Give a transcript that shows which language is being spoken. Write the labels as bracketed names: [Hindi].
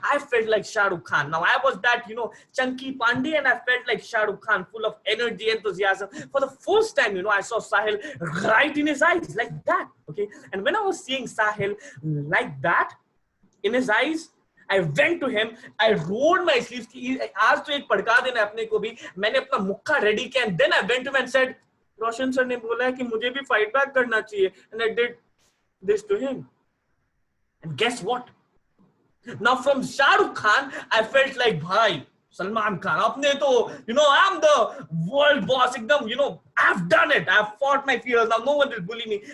[English] I felt like Shah Rukh Khan. Now I was that, chunky Pandey, and I felt like Shah Rukh Khan, full of energy, enthusiasm. For the first time, I saw Sahil right in his eyes like that. Okay, and when I was seeing Sahil like that in his eyes, I went to him. I rolled my sleeves. [Hindi] आज तो एक पड़का देना अपने को भी. मैंने अपना मुक्का ready किया, [English] and then I went to him and said, Roshan sir [Hindi] ने बोला है कि मुझे भी fight back करना चाहिए, [English] and I did this to him. And guess what? Now from Shah Rukh Khan, I felt like bhai, Salman Khan. Apne to, I'm the world boss. I've done it. I've fought my fears. Now no one will bully me.